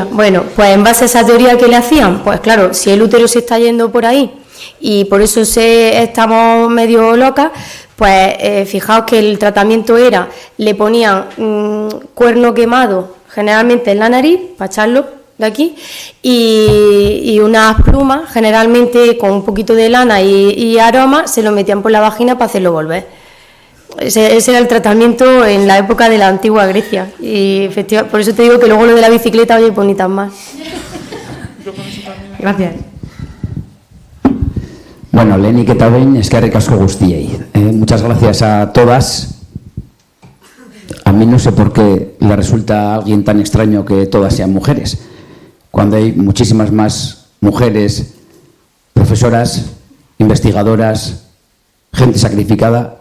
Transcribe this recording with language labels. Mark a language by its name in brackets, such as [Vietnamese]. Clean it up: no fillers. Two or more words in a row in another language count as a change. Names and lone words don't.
[Spanish] Bueno, pues en base a esa teoría, ¿qué le hacían? Pues claro, si el útero se está yendo por ahí y por eso estamos medio locas, pues fijaos que el tratamiento era, le ponían cuerno quemado, generalmente en la nariz, para echarlo de aquí, y unas plumas, generalmente con un poquito de lana y aroma, se lo metían por la vagina para hacerlo volver. Ese era el tratamiento en la época de la antigua Grecia, y efectivamente, por eso te digo que luego lo de la bicicleta, oye, bonitas más. Gracias. [Basque] Bueno, lehenik eta behin eskerrik asko guztiei. [Spanish] Muchas gracias a todas. A mí no sé por qué le resulta a alguien tan extraño que todas sean mujeres, cuando hay muchísimas más mujeres, profesoras, investigadoras, gente sacrificada.